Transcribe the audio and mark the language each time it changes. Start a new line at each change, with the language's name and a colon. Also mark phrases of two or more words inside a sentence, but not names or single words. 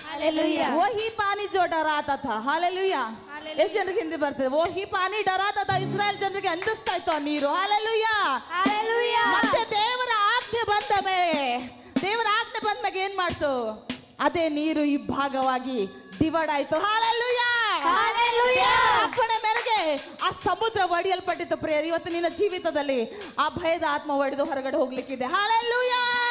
Hindi: हालेलुया वही पानी जो डराता था हालेलुया
Kannada: ಎಷ್ಟು ಜನರಿಗೆ ಹಿಂದಿ ಬರ್ತದೆ
Hindi: वही पानी डराता था
Kannada: ಇಸ್ರಾಯೇಲ್ ಜನರಿಗೆ ಅಂದಿಸ್ತಾ ಇತ್ತು ಆ ನೀರು ಹಾಲೆಲೂಯಾ
Hindi: हालेलुया
Kannada: ಮತ್ತೆ ದೇವರ ಆಜ್ಞೆ ಬಂದ ಮೇಲೆ ಏನ್ ಮಾಡ್ತು ಅದೇ ನೀರು ಇಬ್ಬಾಗವಾಗಿ ಡಿವೈಡ್ ಆಯ್ತು ಹಾಲೆಲೂಯಾ
Hindi: हालेलुया
Kannada: ಅಪ್ಪಣೆ ಮೇರೆಗೆ ಆ ಸಮುದ್ರ ಒಡೆಯಲ್ಪಟ್ಟಿತ್ತು ಪ್ರೇಯರ್ ಇವತ್ತು ನಿನ್ನ ಜೀವಿತದಲ್ಲಿ ಆ ಭಯದ ಆತ್ಮ ಒಡೆದು ಹೊರಗಡೆ ಹೋಗ್ಲಿಕ್ಕಿದೆ ಹಾಲೆಲೂಯಾ